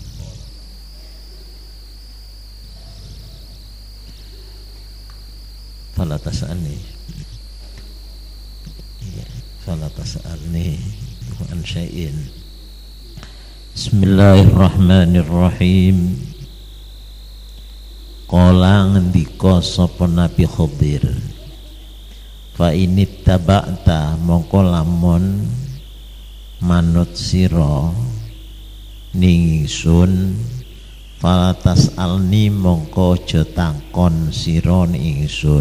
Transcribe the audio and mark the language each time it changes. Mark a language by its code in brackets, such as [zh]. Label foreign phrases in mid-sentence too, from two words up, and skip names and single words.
[ar] فلا تسألني. فلا تسألني عن شيء. بسم الله الرحمن الرحيم. [jv] Qala ngendika sapa Nabi Khidir, [ar] فإن اتبعتني [jv] mongko lamun manut sira ning ingsun, [ar] فلا تسألني [jv] mongko aja takon sira ning ingsun.